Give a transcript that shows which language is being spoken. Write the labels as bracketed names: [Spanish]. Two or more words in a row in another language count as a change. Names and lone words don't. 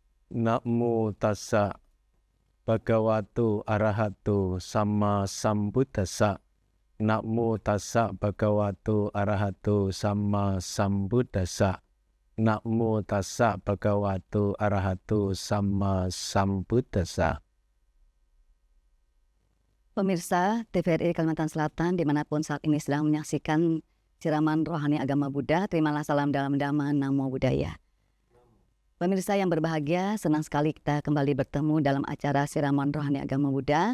[Pali] Namo tassa bhagavato arahato sama sambuddhassa. Namo tassa bhagavato arahato sama sambuddhassa. Namo tassa bhagavato arahato sama sambuddhassa. [Indonesian] Pemirsa TVRI Kalimantan Selatan dimanapun saat ini sedang menyaksikan siraman rohani agama Buddha, terimalah salam dalam Dhamma [Pali] Namo Buddhaya. [Indonesian] Pemirsa yang berbahagia, senang sekali kita kembali bertemu dalam acara siraman rohani agama Buddha.